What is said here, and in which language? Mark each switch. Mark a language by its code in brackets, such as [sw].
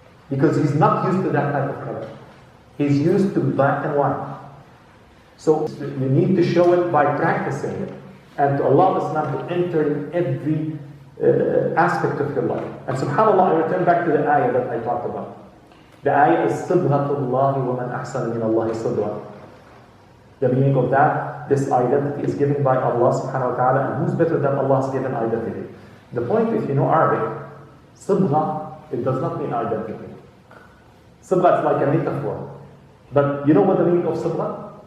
[en] Because he's not used to that type of color. He's used to black and white. So you need to show it by practicing it. And to allow Islam to enter in every aspect of your life. And subhanAllah, I return back to the ayah that I talked about. The ayah is [ar] صِبْغَةُ اللَّهِ وَمَنْ أَحْسَنَ مِنَ اللَّهِ صِبْغَةً. [en] The meaning of that, this identity is given by Allah subhanahu wa ta'ala, and who's better than Allah's given identity? The point, if you know Arabic, صِبْغَة, it does not mean identity. Sibgha is like a metaphor. But you know what the meaning of sibgha?